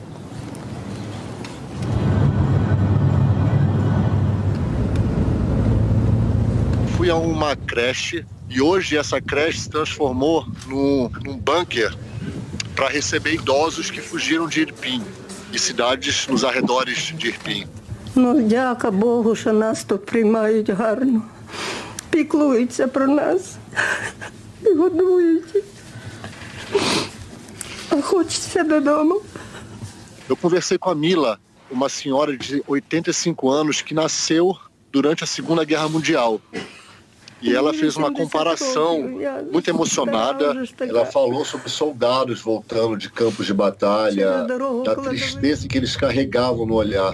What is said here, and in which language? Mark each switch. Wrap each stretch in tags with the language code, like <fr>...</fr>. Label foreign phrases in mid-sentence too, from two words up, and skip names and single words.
<pt>Fui a uma creche e hoje essa creche se transformou num bunker para receber idosos que fugiram de Irpin e cidades nos arredores de Irpin.</pt> <uk>Дяка Богу, що нас тут приймають гарно, піклуються про нас і годують. А хочеться додому.</uk> <pt>Eu conversei com a Mila, uma senhora de 85 anos que nasceu durante a Segunda Guerra Mundial. E ela fez uma comparação muito emocionada. Ela falou sobre soldados voltando de campos de batalha, da tristeza que eles carregavam no olhar.</pt>